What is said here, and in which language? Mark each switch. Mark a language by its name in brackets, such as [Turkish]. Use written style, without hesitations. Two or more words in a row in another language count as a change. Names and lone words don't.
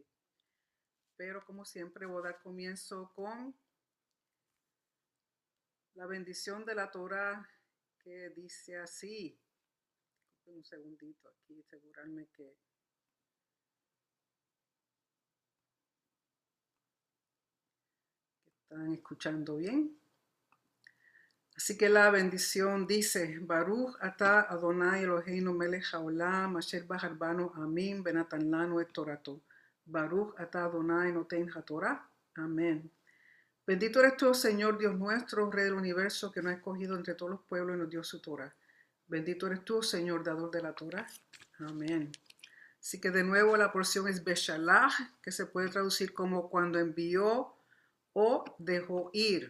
[Spanish] Pero como siempre voy a dar comienzo con la bendición de la Torah, que dice así. Un segundito aquí, asegurarme que están escuchando bien. Así que la bendición dice: [Hebrew] ברוך אתה אדוני אלוהינו מלך העולם אשר בחרבנו אמין בנתן לנו את תורתו. ברוך אתה אדוני נותן התורה. [Spanish] Amén. Bendito eres tú, Señor Dios nuestro, Rey del universo, que nos ha escogido entre todos los pueblos y nos dio su Torah. Bendito eres tú, Señor, dador de la Torah. Amén. Así que de nuevo la porción es Beshalach, que se puede traducir como cuando envió o dejó ir.